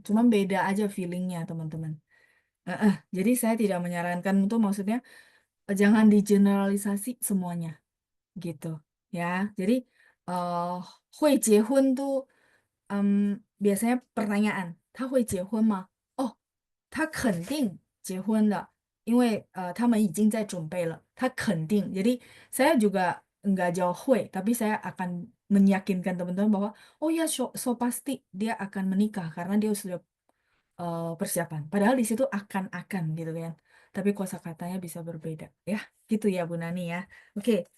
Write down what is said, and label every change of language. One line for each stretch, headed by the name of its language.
Indonesian: Cuma beda aja feelingnya, teman-teman. Jadi saya tidak menyarankan untuk maksudnya jangan digeneralisasi semuanya gitu ya. Jadi eh 会结婚 tuh biasanya pertanyaan,
Chinese: 他会结婚吗? Oh, 他肯定结婚的，因为他们已经在准备了，他肯定.
Indonesian: Jadi saya juga nggak jawab 会, tapi saya akan meyakinkan teman-teman bahwa oh ya so pasti dia akan menikah karena dia sudah persiapan. Padahal di situ akan gitu kan. Tapi kosakatanya bisa berbeda ya. Gitu ya Bu Nani ya. Oke.